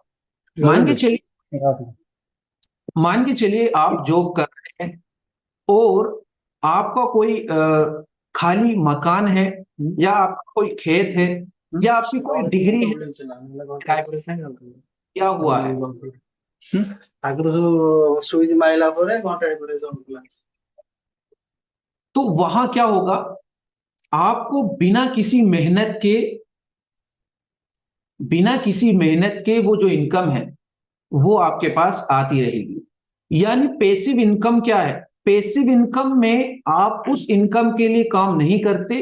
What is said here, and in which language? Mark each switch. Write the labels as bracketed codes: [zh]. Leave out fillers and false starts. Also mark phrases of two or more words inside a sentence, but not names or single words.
[hi] मान के चलिए मान के चलिए आप जॉब कर रहे हैं और आपका कोई खाली मकान है या आपका कोई खेत है या आपकी कोई डिग्री है, क्या हुआ है? [or] ଆଗରୁ ସବୁ ସୁଇଚ୍ ମାଇଲା ପରେ ଘଣ୍ଟାଏ ପରେ ଜଳୁଥିଲା। [hi] तो वहां क्या होगा? आपको बिना किसी मेहनत के वो जो इनकम है वो आपके पास आती रहेगी। यानी [en] passive income [hi] क्या है? [en] passive income [hi] में आप उस इनकम के लिए काम नहीं करते।